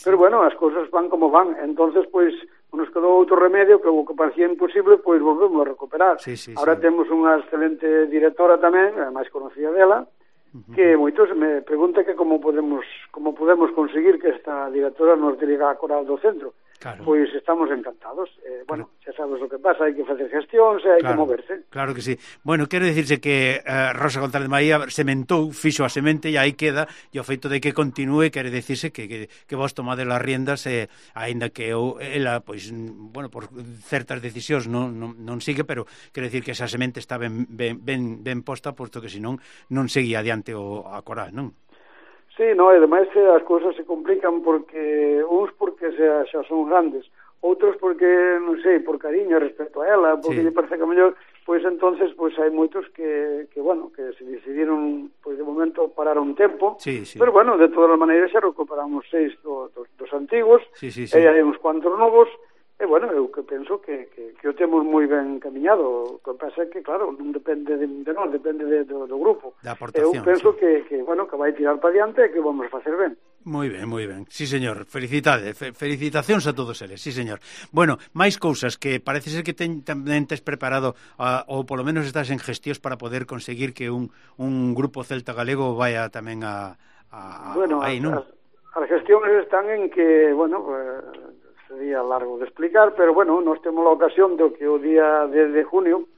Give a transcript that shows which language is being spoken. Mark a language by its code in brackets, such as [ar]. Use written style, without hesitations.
[gl] Pero bueno, as cousas van como van. Entonces, pois, nos quedou outro remedio que o que parecía imposible, pois volvemos a recuperar. Sí, sí, [es] ahora sí, [gl] temos unha excelente directora tamén, a máis conocida dela, que moitos me pregunta que como podemos conseguir que esta directora nos dirija a Coral do Centro. Claro. Pois estamos encantados. Bueno, xa sabes o que pasa, hai que facer gestión, xa, hai, claro, que moverse. Claro que sí. Bueno, quero dicirse que Rosa González Maía sementou, fixo a semente, e aí queda, e o feito de que continúe, quero dicirse que vos tomade [es] las riendas, [gl] aínda que ela, pois, bueno, por certas decisións non sigue, pero quero dicir que esa semente está ben posta, posto que senón non seguía adiante a Coral, non? Sí, no, e demais as cousas se complican porque uns porque xa son grandes, outros porque, non sei, por cariño respecto a ela, porque sí, lle parece que a mellor [es] pues entonces pues hay muchos que bueno, que se decidieron pues de momento parar un tiempo, sí, sí. Pero bueno, de todas las maneras ya recuperamos 6 dos antiguos, sí, sí, sí. Y hay unos cuantos nuevos, y bueno, yo que pienso que lo tenemos muy bien encaminado, que pasa que claro, no depende de nosotros, depende del grupo. De aportación. Yo pienso sí. que bueno, que va a tirar para adelante y que vamos a hacer bien. Muy bien, muy bien. Sí, señor. Felicidades. Felicitaciones a todos eles. Sí, señor. [gl] Bueno, máis cousas que parece ser que tamén tes preparado ou polo menos estás en gestións para poder conseguir que un grupo celta galego vaya tamén aí, non? As gestiones están en que, bueno, [es] sería largo de explicar, [gl] pero bueno, nos temos a ocasión de que o día 10 de junio...